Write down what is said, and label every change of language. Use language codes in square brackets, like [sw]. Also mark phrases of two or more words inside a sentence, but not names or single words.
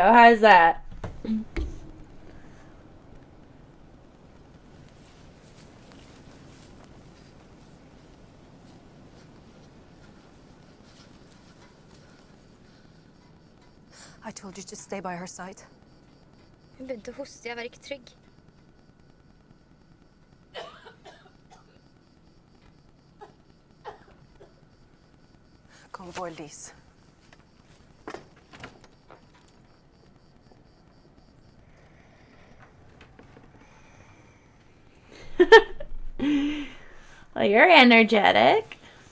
[en] How's that? I told you to stay by her side. [no] Hun begynte å hoste. Jeg var ikke trygg. [en] Go and boil these. Well, you're energetic.